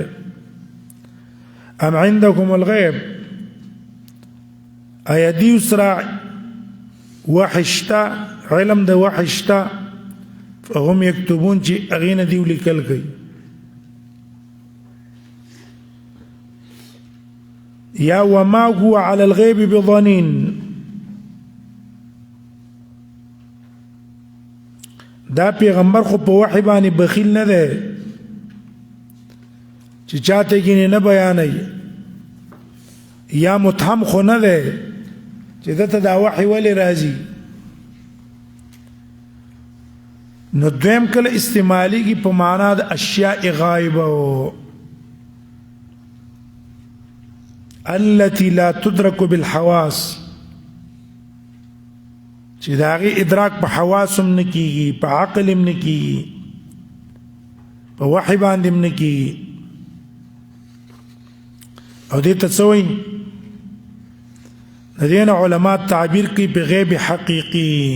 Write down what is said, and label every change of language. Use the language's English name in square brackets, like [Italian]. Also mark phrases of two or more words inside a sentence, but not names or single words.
[Arabic] ام عندكم الغیب، [Pashto] آیا دی سره وحی شته، علم د وحی شته، [Arabic] فهم یکتبون [Pashto] چې هغې نه دیو لیکل کوي. یا [Arabic] وما هو على الغیب بضنین، [Pashto] دا پیغمبر خو په وحی باندې بخیل نه دی، چې چاته کې نه بیانوي یا متهم خو نه دی چې دته دا وحي ولې راځي. نو دویم کله استعمالیږي په معنا د [Arabic] اشیاء غایبه التي لا تدرك بالحواس، [Pashto] چې د هغې ادراک په حواسم نه کېږي، په عقل هم نه کېږي، په وحي باندې هم نه کېږي. او دې ته څه وایي؟ د دې نه علما تعبیر کوي په غیب حقیقي.